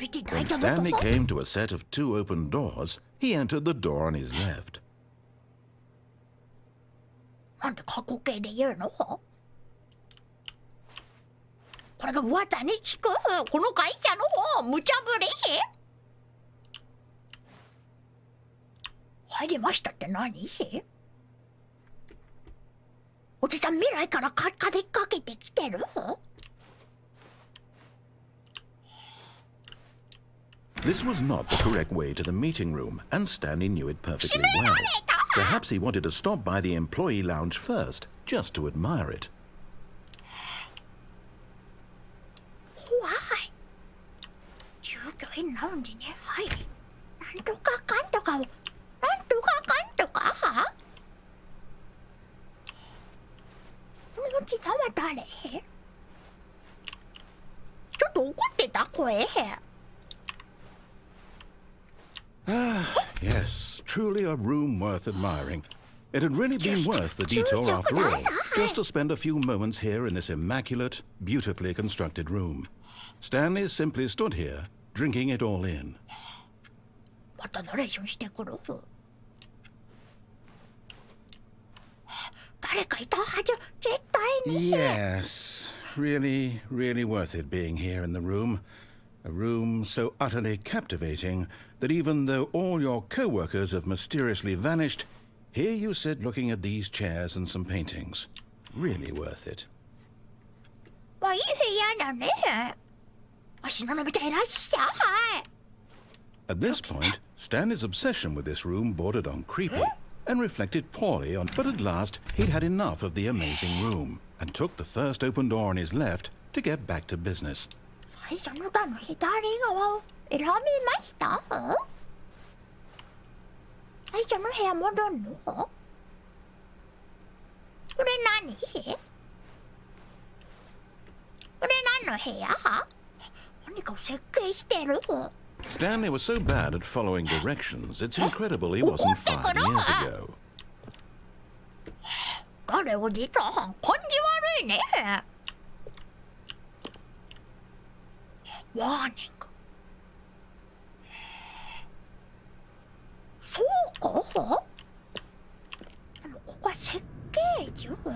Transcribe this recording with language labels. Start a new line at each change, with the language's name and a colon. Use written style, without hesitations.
English: When Stanley came to a set of 2 open doors, he entered the door on his left.
Japanese: なんで過去形で言うの？これが噂に聞くこの会社の無茶ぶり？入りましたって何？おじさん未来からかけてきてる
English: ？This was not the correct way to the meeting room, and Stanley knew it perfectly well. Perhaps he wanted to stop by the employee lounge first, just to admire it.
Japanese: 怖い。従業員ラウンジに入り、なんとかかんとかを、なんとかかんとかはこのおじさんは誰？ちょっと怒ってた声。
English: Yes, truly a room worth admiring. It had really been worth the detour after all, just to spend a few moments here in this immaculate, beautifully constructed room. Stanley simply stood here, drinking it all in.
Japanese: またナレーションしてくる。誰かいたはず、絶対に。
English: Yes, really, really worth it being here in the room. A room so utterly captivating that even though all your co-workers have mysteriously vanished, here you sit looking at these chairs and some paintings. Really worth it.
Japanese: まあいい部屋だね。足のみたいらっしゃい。
English: At this point, Stanley's obsession with this room bordered on creepy and reflected poorly on, but at last he'd had enough of the amazing room and took the first open door on his left to get back to business.
Japanese: 最初の段の左側を選びました？最初の部屋戻るの？これ何？これ何の部屋？何かを設計してる
English: ？Stanley was so bad at following directions, it's incredible he wasn't 5 years ago.
Japanese: 誰おじさん、感じ悪いね。ワーニング。そうか？でもここは設計図？